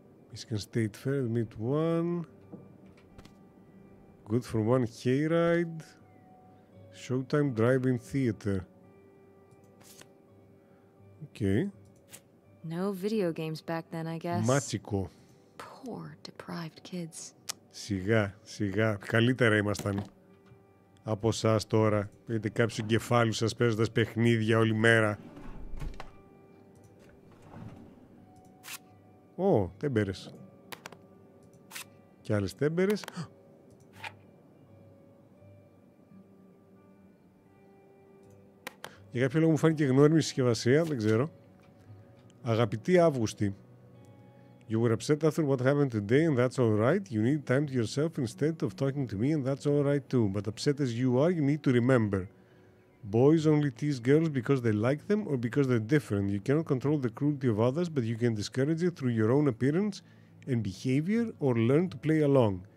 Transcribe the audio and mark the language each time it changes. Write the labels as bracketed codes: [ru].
[en] Michigan State Fair, meet one. Good for one hayride. Showtime drive-in theater. Okay. No video games back then, I guess. [el] Μάτσικο. Poor, deprived kids. Σιγά, σιγά. Καλύτερα ήμασταν από εσάς τώρα. Έχετε κάψει το κεφάλι σας παίζοντας παιχνίδια όλη μέρα. Ω, τέμπερες. Και άλλες τέμπερες. Για κάποιο λόγο μου φάνηκε γνώριμη συσκευασία, δεν ξέρω. Αγαπητή Αύγουστη, [en] you were upset after what happened today and that's alright. You need time to yourself instead of talking to me and that's alright too. But upset as you are, you need to remember. Boys only tease girls because they like them or because they're different. You cannot control the cruelty of others, but you can discourage it through your own appearance and behavior or learn to play along.